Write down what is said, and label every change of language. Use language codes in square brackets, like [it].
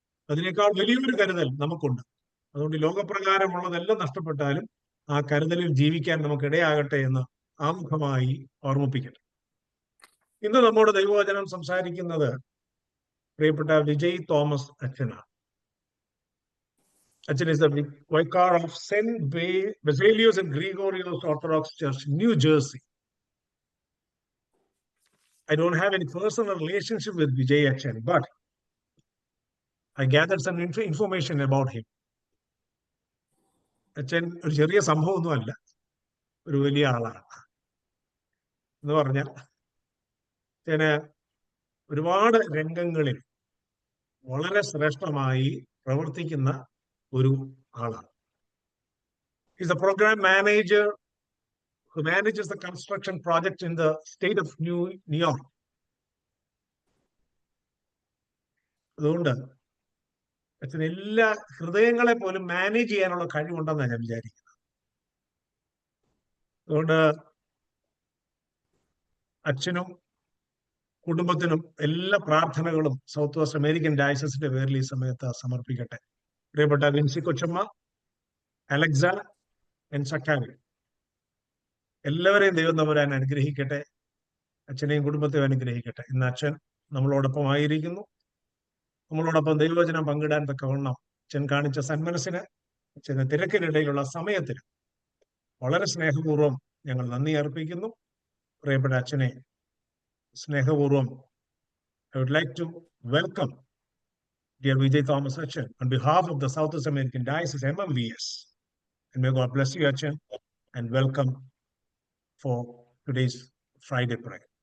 [ml] അതിനേക്കാൾ വലിയൊരു കരുതൽ നമുക്കുണ്ട്. അതുകൊണ്ട് ലോകപ്രകാരമുള്ളതെല്ലാം നഷ്ടപ്പെട്ടാലും ആ കരുതലിൽ ജീവിക്കാൻ നമുക്കിടയാകട്ടെ എന്ന് ആമുഖമായി ഓർമ്മിപ്പിക്കട്ടെ. ഇന്ന് നമ്മോട് ദൈവവചനം സംസാരിക്കുന്നത് പ്രിയപ്പെട്ട വിജയ് തോമസ് അച്ഛനാണ്. [en] അച്ഛൻ is the vicar of St. Basilius and Gregorios Orthodox Church, New Jersey. I don't have any personal relationship with Vijay Achan, but I gathered some information about him. [ml] അച്ഛൻ ഒരു ചെറിയ സംഭവമൊന്നുമല്ല, ഒരു വലിയ ആളാണ്. എന്ന് പറഞ്ഞാൽ അച്ഛന് ഒരുപാട് രംഗങ്ങളിൽ വളരെ ശ്രേഷ്ഠമായി പ്രവർത്തിക്കുന്ന ഒരു ആളാണ്. [en] He's a program manager who manages the construction project in the state of New York. [ml] അതുകൊണ്ട് അച്ഛന് എല്ലാ ഹൃദയങ്ങളെ പോലും മാനേജ് ചെയ്യാനുള്ള കഴിവുണ്ടെന്നാണ് ഞാൻ വിചാരിക്കുന്നത്. അതുകൊണ്ട് അച്ഛനും കുടുംബത്തിനും എല്ലാ പ്രാർത്ഥനകളും സൗത്ത് വെസ്റ്റ് അമേരിക്കൻ ഡയസസിന്റെ പേരിൽ ഈ സമയത്ത് സമർപ്പിക്കട്ടെ. പ്രിയപ്പെട്ട വിൻസി കൊച്ചമ്മ, അലക്സ ആൻഡ് സക്കാരി, എല്ലാവരെയും ദൈവം തമ്പുരാൻ അനുഗ്രഹിക്കട്ടെ. അച്ഛനെയും കുടുംബത്തെയും അനുഗ്രഹിക്കട്ടെ. ഇന്ന് അച്ഛൻ നമ്മളോടൊപ്പം ആയിരിക്കുന്നു. നമ്മളോടൊപ്പം ദൈവവചനം പങ്കിടാൻ തക്കവണ്ണം അച്ഛൻ കാണിച്ച സന്മനസ്സിന്, അച്ഛന് തിരക്കിനിടയിലുള്ള സമയത്തിന് വളരെ സ്നേഹപൂർവ്വം ഞങ്ങൾ നന്ദി അർപ്പിക്കുന്നു. പ്രിയപ്പെട്ട അച്ഛനെ സ്നേഹപൂർവ്വം [en] I would like to welcome dear Vijay Thomas Achan on behalf of the South West American Diocese MMVS. And may God bless you, Achan, and welcome for today's Friday prayer.